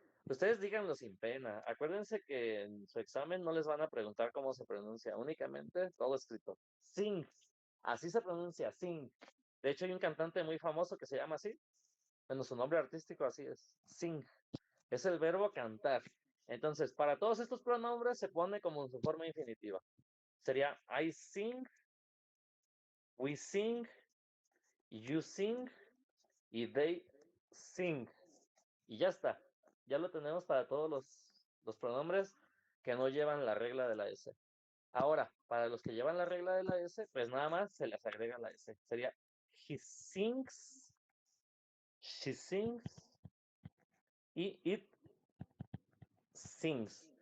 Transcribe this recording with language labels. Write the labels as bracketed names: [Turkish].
[Spanish] Ustedes díganlo sin pena. Acuérdense que en su examen no les van a preguntar cómo se pronuncia, únicamente todo escrito. Sing. Así se pronuncia, sing. De hecho, hay un cantante muy famoso que se llama así. Bueno, su nombre artístico así es. Sing. Es el verbo cantar. Entonces, para todos estos pronombres se pone como en su forma infinitiva. Sería [English] I sing, we sing, you sing y they sing. [Spanish] Y ya está. Ya lo tenemos para todos los pronombres que no llevan la regla de la S. Ahora, para los que llevan la regla de la S, pues nada más se les agrega la S. Sería [English] he sings, she sings y it sings.